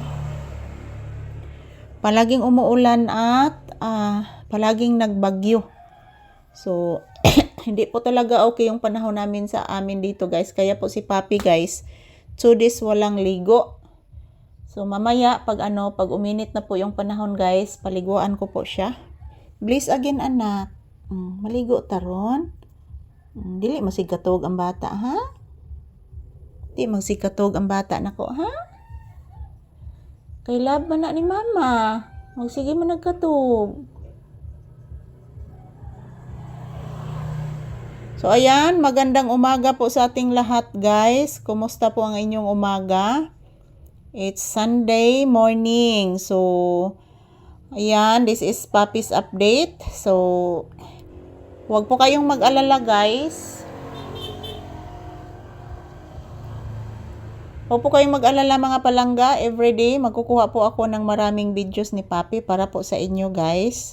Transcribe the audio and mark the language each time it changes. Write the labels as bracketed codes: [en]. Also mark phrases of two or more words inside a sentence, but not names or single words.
[tl] Palaging umuulan at palaging nagbagyo. So, hindi po talaga okay yung panahon namin sa amin dito guys. Kaya po si Papi guys, 2 days walang ligo. So, mamaya pag uminit na po yung panahon guys, paliguan ko po siya. [en] Please again [ceb] anak. Maligo taron. Dili magsikatog ang bata ha? Di magsikatog ang bata nako ha? Kay love man na ni mama. Magsige man nagkatog. [tl] So ayan, magandang umaga po sa ating lahat guys. Kumusta po ang inyong umaga? [en] It's Sunday morning. So ayan, this is Papi's update. [tl] So huwag po kayong mag-alala guys. Huwag po kayong mag-alala mga palangga. Everyday magkukuha po ako ng maraming videos ni Papi para po sa inyo guys.